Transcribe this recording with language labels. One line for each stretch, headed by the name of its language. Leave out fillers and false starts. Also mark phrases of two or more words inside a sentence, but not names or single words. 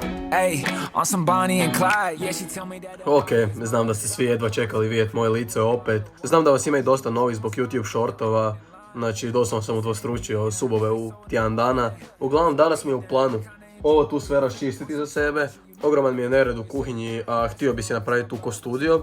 English: Ey, on some Bonnie and Clyde, yeah, she tell me that...
Croatian: Ok, znam da ste svi jedva čekali vidjeti moje lice opet. Znam da vas ima i dosta novi zbog YouTube shortova. Znači, doslovno sam udvostručio subove u tjedan dana. Uglavnom, danas mi je u planu ovo tu sve raščistiti za sebe. Ogroman mi je nered u kuhinji, a htio bi si napraviti tu ko studio.